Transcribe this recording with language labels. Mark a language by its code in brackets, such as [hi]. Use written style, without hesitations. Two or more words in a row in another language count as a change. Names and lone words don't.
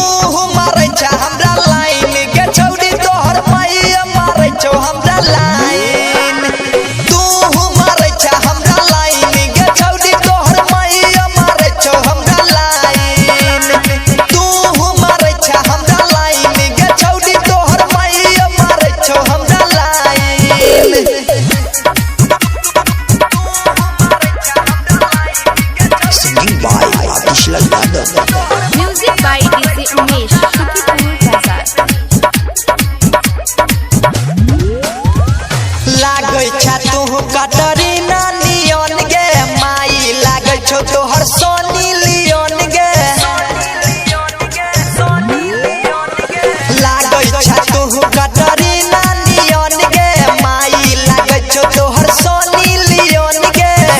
[mai] मारे छ हमरा लाइन के छौरी तोहर मैया मारे छ हमरा लाइन तू मारे छ हमरा लाइन के छौरी तोहर मैया मारे छ हमरा लाइन तू मारे छ हमरा लाइन के छौरी तोहर मैया मारे छ हमरा लाइन [en] Singing by Ratish Yadav. Music by DJ Umesh, Shukipur Bazaar. [mai] लागै छ तू कटरीना नियन गे माई लागै छौ तोहर सोनी लियन गे लागै छ तू कटरीना नियन गे माई लागै छौ तोहर सोनी लियन गे